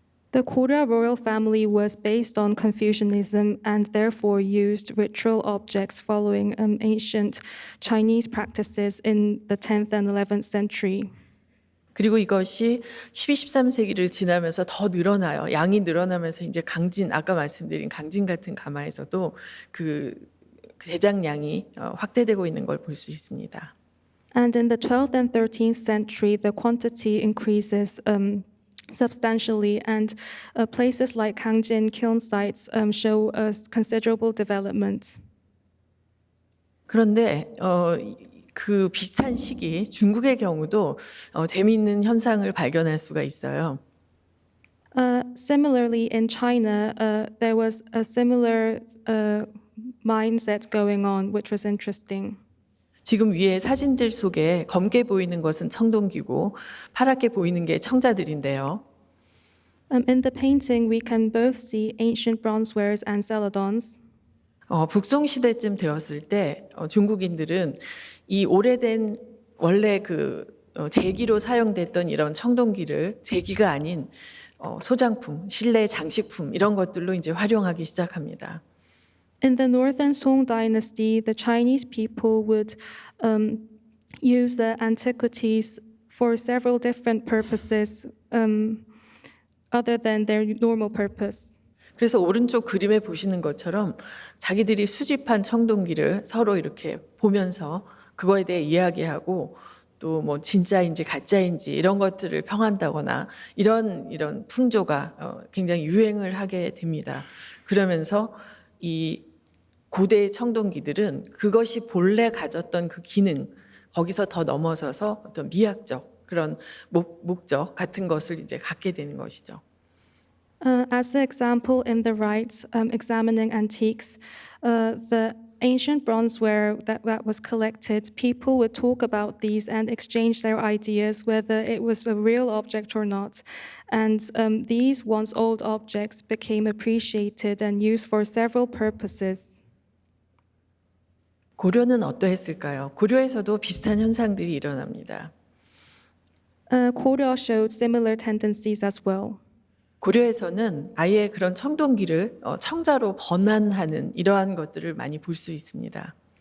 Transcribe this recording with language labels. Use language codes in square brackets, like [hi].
[en] The Korea royal family was based on Confucianism and therefore used ritual objects following ancient Chinese practices in the 10th and 11th century. [ko] 그리고 이것이 12, 13세기를 지나면서 더 늘어나요. 양이 늘어나면서 이제 강진, 아까 말씀드린 강진 같은 가마에서도 그 제작량이 확대되고 있는 걸 볼 수 있습니다. [en] And in the 12th and 13th century, the quantity increases substantially, and places like Gangjin kiln sites show a considerable development. [ko] 그런데 그 비슷한 시기 중국의 경우도 재미있는 현상을 발견할 수가 있어요. [en] Similarly, in China, there was a similar mindset going on, which was interesting. [ko] 지금 위에 사진들 속에 검게 보이는 것은 청동기고 파랗게 보이는 게 청자들인데요. [en] In the painting, we can both see ancient bronzewares and celadons. [ko] 북송 시대쯤 되었을 때 중국인들은 이 오래된 원래 그 제기로 사용됐던 이런 청동기를 제기가 아닌 소장품, 실내 장식품 이런 것들로 이제 활용하기 시작합니다. [en] In the Northern Song dynasty, the Chinese people would use the antiquities for several different purposes other than their normal purpose. [ko] 그래서 오른쪽 그림에 보시는 것처럼 자기들이 수집한 청동기를 서로 이렇게 보면서 그거에 대해 이야기하고 또 뭐 진짜인지 가짜인지 이런 것들을 평한다거나 이런 풍조가 굉장히 유행을 하게 됩니다. 그러면서 이 고대의 청동기들은 그것이 본래 가졌던 그 기능 거기서 더 넘어서서 어떤 미학적 그런 목적 같은 것을 이제 갖게 되는 것이죠. [en] As the example in the right, examining antiques, the ancient bronzeware that was collected, people would talk about these and exchange their ideas whether it was a real object or not. And these once old objects became appreciated and used for several purposes. [ko] 고려는 어떠했을까요? 고려에서도 비슷한 현상들이 일어납니다. [en] Korea showed similar tendencies as well. [ko] 고려에서는 아예 그런 청동기를 청자로 번안하는 이러한 것들을 많이 볼 수 있습니다.